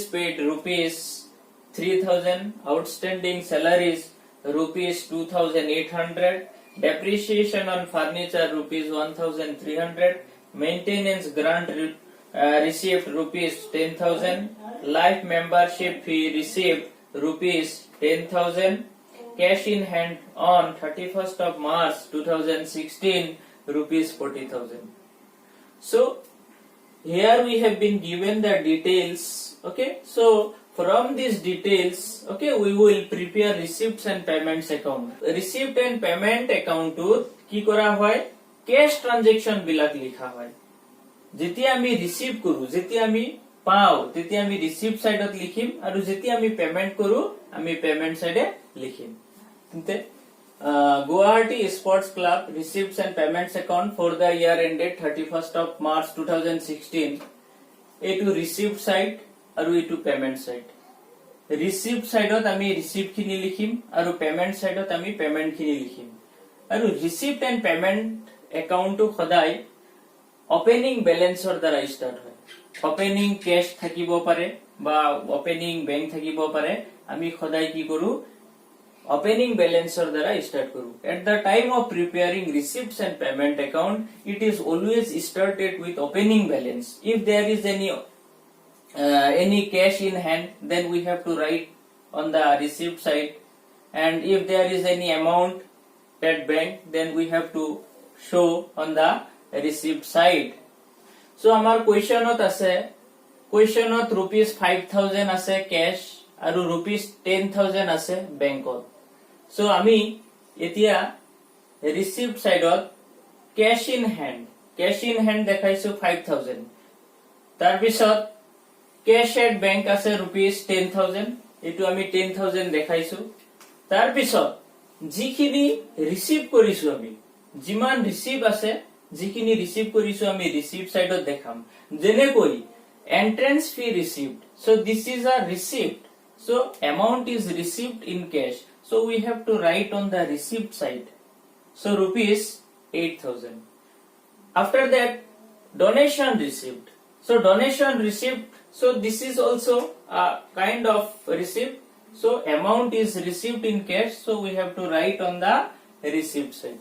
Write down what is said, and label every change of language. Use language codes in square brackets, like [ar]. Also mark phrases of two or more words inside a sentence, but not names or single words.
[en] paid rupees 3,000, outstanding salaries rupees 2,800, depreciation on furniture rupees 1,300, maintenance grant received rupees 10,000, life membership fee received rupees 10,000, cash in hand on 31st of March 2016 rupees 40,000. So here we have been given the details. Okay, so from these details, okay, we will prepare receipts and payments account. Receipt and payment account [as] to কি কৰা হয় [en] cash transaction [as] বিলাক লিখা হয়। যেতিয়া আমি রিসিভ কৰো, যেতিয়া আমি পাও তেতিয়া আমি [en] receive side [as] লিখিম আৰু যেতিয়া আমি পেমেন্ট কৰো আমি [en] payment side [as] লিখিম। তেন্তে [en] Guwahati Sports Club receipts and payments account for the year ended 31st of March 2016. [as] এইটো [en] receipt side [as] আৰু এইটো [en] payment side. receipt side [as] আমি রিসিপ্ট খিনি লিখিম আৰু [en] payment side [as] আমি পেমেন্ট খিনি লিখিম। আৰু [en] receipt and payment account [as] সদায় [en] opening balance [as] দ্বাৰা ষ্টাৰ্ট হয়। [en] opening cash [as] থাকিব পাৰে বা [en] opening bank [as] থাকিব পাৰে। আমি সদায় কি কৰো [en] opening balance or [as] দ্বারা start কৰো। [en] At the time of preparing receipts and payment account, it is always started with opening balance. If there is any cash in hand, then we have to write on the receipt side, and if there is any amount at bank, then we have to show on the receipt side. [as] So আমাৰ কুৱেশ্যনত আছে, কুৱেশ্যনত rupees 5,000 আছে cash আৰু rupees 10,000 আছে বেংকত। So আমি এতিয়া রিসিপ্ট সাইডত [en] cash in hand [as] দেখাইছো 5,000, তাৰ পিছত [en] cash at bank [as] আছে rupees 10,000, এটো আমি 10,000 দেখাইছো। তাৰ পিছত যিখিনি ৰিসিভ কৰিছো আমি, যিমান ৰিসিভ আছে, যিখিনি ৰিসিভ কৰিছো আমি [en] receipt side [as] দেখাম। যেনেকৈ [en] entrance fee received, so this is a receipt, so amount is received in cash, so we have to write on the receipt side, so rupees 8,000. After that donation received, so donation received, so this is also a kind of receipt, so amount is received in cash, so we have to write on the receipt side.